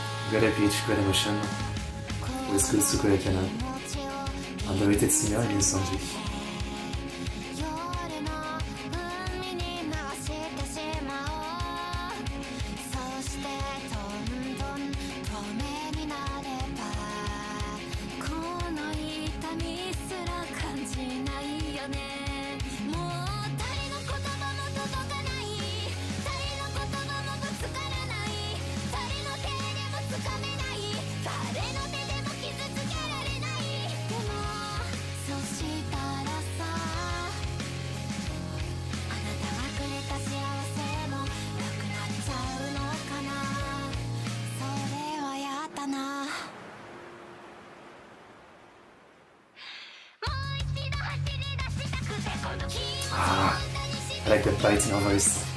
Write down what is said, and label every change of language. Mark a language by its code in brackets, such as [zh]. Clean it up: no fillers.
[en] great pitch, great emotion, with good Sukure canon. Underrated singer in NIJISANJI. [ja] 夜の海に流してしまおうそしてどんどん透明になればこの痛みすら感じないよねもう誰の言葉も届かない誰の言葉もぶつからない誰の手でもつかめない誰の手でも傷つけられないでもそしたらさあなたがくれた幸せもなくなっちゃうのかなそれはやだなもう一度走り出したくてこの気持ちを [en] Ah, I like that bite in her voice.